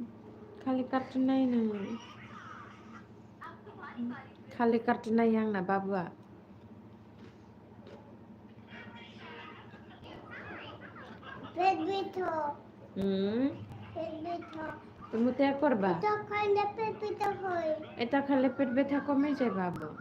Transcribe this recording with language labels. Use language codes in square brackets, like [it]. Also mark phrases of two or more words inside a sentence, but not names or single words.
[trp] खाली कार्टुन नायो नोङो खाली कार्टुन नायो आंना बाबुआ [bn] তুমি তে করবা এটা খাইলে পেট ব্যথা কমে যায় বাবু